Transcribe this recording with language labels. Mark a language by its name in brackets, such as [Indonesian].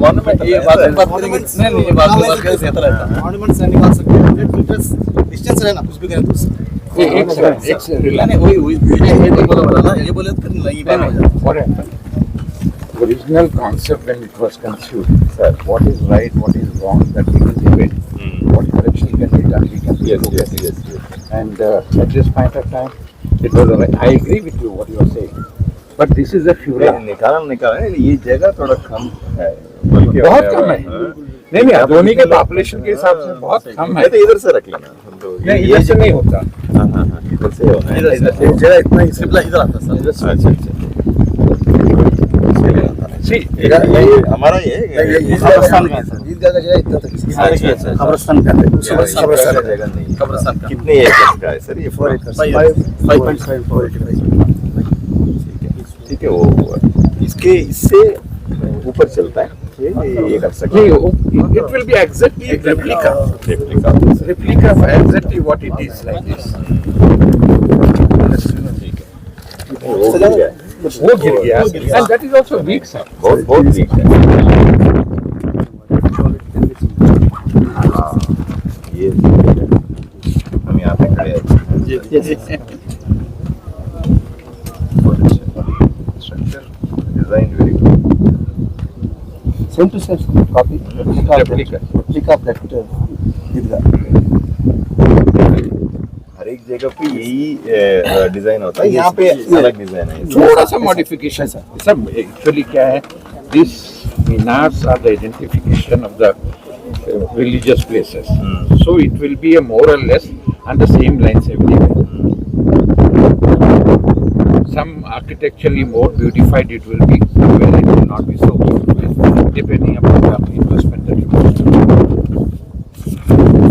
[Hindi] Monument ये बात नहीं ये बात मॉन्यूमेंट से निकाल सकते हैं, डिस्टेंस रहना कुछ भी करें तो एक वही ये बोले फिर नहीं बात हो जाता। [English] Original concept when it was conceived, sir, what is right, what is wrong, that we can debate. What correction can be done, we can yes. And at this point of time, it was alright. I agree with you what you are saying, but this is a future. [Hindi] निकाल ये जगह थोड़ा कम है, बहुत कम है। नहीं अदोनी के population के हिसाब से बहुत कम है। तो इधर से रख लेना, नहीं इधर से नहीं होता। इधर से होना है, जगह इतना ही सिर्फ इधर आता सर। अच्छा हमारा ये कब्रिस्तान का सर, ईदगाह का जगह इतना तक कब्रिस्तान का जगह नहीं, कब्रिस्तान का कितने एकड़ का है सर ये? 4 एकड़ 5.54 एकड़। ठीक है, वो इसके इससे ऊपर चलता है ये कर सकते हैं। [English] It will be exactly replica of exactly what it is like this. [Hindi] वो गिर गया, [English] and that is also weak sir. [Hindi] बहुत वीक है ये। हम यहाँ पे खड़े हैं, [English] Structure design very good, same to same copy replica of that Eidgah. [Hindi] हर एक जगह पे यही डिजाइन होता है, यहाँ पे अलग डिजाइन है, थोड़ा सा मॉडिफिकेशन सब एक्चुअली क्या है, [English] This minars are the identification of the religious places. So it will be a more or less on the same lines everywhere. Some architecturally more beautified it will be, somewhere it will not be so beautiful, depending upon the investment that you do.